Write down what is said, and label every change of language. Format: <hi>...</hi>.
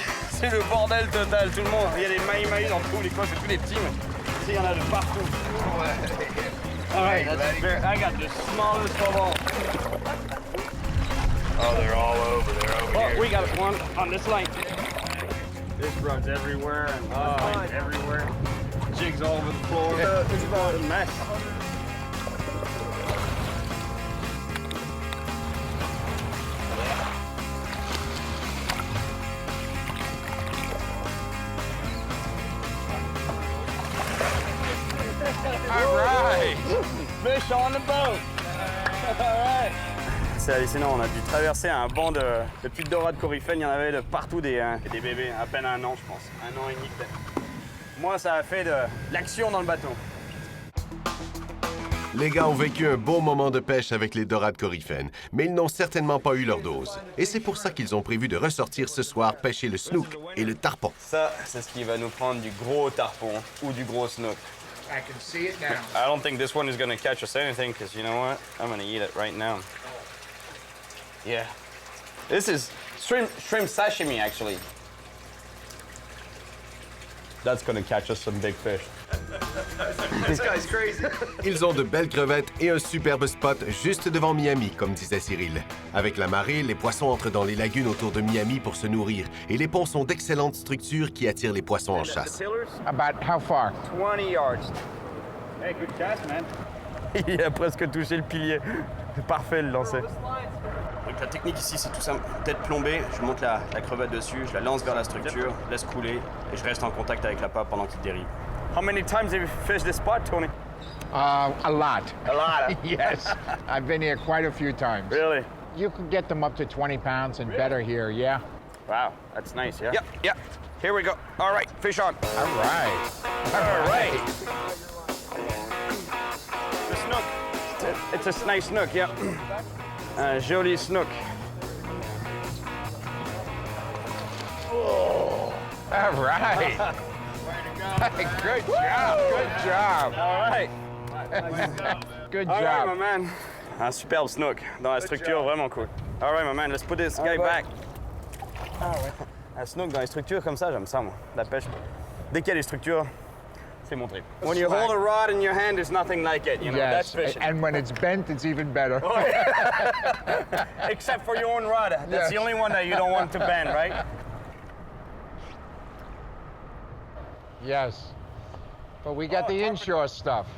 <fr>C'est le bordel total, tout le monde. Il y a des mahi-mahi dans tous les coins, c'est tous les petits, mais ici, il y en a de partout.</fr> <en>All right, I got the smallest of all. Oh, they're all over. They're over Oh, here. we got one on this line. This rod's everywhere and lines everywhere. Jigs all over the floor. It's about a mess. All right. Fish on the boat. All right.</en> <fr>C'est hallucinant, on a dû traverser un banc de petites dorades coryphènes, il y en avait de partout des bébés, à peine 1 an je pense, 1 an et demi peut-être. moins ça a fait de l'action dans le bateau. Les gars ont vécu un beau moment de pêche avec les dorades coryphènes, mais ils n'ont certainement pas eu leur dose. Et c'est pour ça qu'ils ont prévu de ressortir ce soir pêcher le snook et le tarpon. Ça, c'est ce qui va nous prendre du gros tarpon ou du gros snook.</fr> <en>I can see it now. I don't think this one is gonna catch us anything, because you know what? I'm gonna eat it right now. Yeah. This is shrimp sashimi, actually. That's gonna catch us some big fish. This guy's crazy.</en> <fr>Ils ont de belles crevettes et un superbe spot juste devant Miami, comme disait Cyril. Avec la marée, les poissons entrent dans les lagunes autour de Miami pour se nourrir et les ponts sont d'excellentes structures qui attirent les poissons en chasse.</fr> <en>About how far? 20 yards. Hey, good cast, man.</en> <fr>Il a presque touché le pilier. C'est parfait le lancer. Donc la technique ici, c'est tout simple. Tête plombée, je monte la crevette dessus, je la lance vers la structure, laisse couler et je reste en contact avec la pape pendant qu'il dérive.</fr> <en>How many times have you fished this spot, Tony? A lot. A lot. Yes. I've been here quite a few times. Really? You could get them up to 20 pounds and better here, yeah? Wow, that's nice, yeah? Yep. Here we go. All right, fish on. All right. All right. The snook. It's a nice snook, yeah.</en> <fr>Un joli snook.</fr> <en>All right. Good job. Good job. All right. Good All right, my job. man.</en> <fr>Un superbe snook dans la structure, vraiment cool.</fr> <en>All right, my man, let's put this guy back.</en> <fr>Un snook dans les structures comme ça, j'aime ça, moi. La pêche. Dès qu'il y a des structures, c'est mon trip.</fr> <en>When you hold a rod in your hand, there's nothing like it, you know, that's Yes. fishing. And when it's bent, it's even better. Except for your own rod. That's the Yes. only one that you don't want to bend, right? Yes. But we got the inshore stuff.</en>